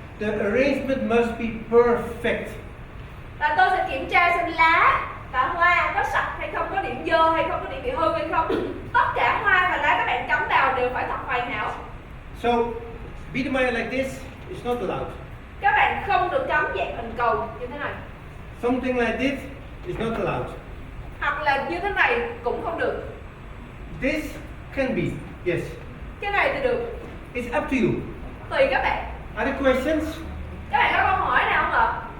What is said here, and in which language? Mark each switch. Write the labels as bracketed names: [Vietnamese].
[English] The arrangement must be perfect. [Vietnamese] Và tôi sẽ kiểm tra xem lá và hoa có sạch hay không, có điểm dơ hay không, có điểm bị hư hay không. Tất cả hoa và lá các bạn cắm vào đều phải thật hoàn hảo. [English] So, Biedermeier like this is not allowed. [Vietnamese] Các bạn không được cắm dạng hình cầu như thế này. [English] Something like this is not allowed. [Vietnamese] Hoặc là như thế này cũng không được. [English] This can be, yes. [Vietnamese] Cái này thì được. [English] It's up to you. [Vietnamese] Tùy các bạn. [English] Other questions? [Vietnamese] Các bạn có câu hỏi nào không ạ?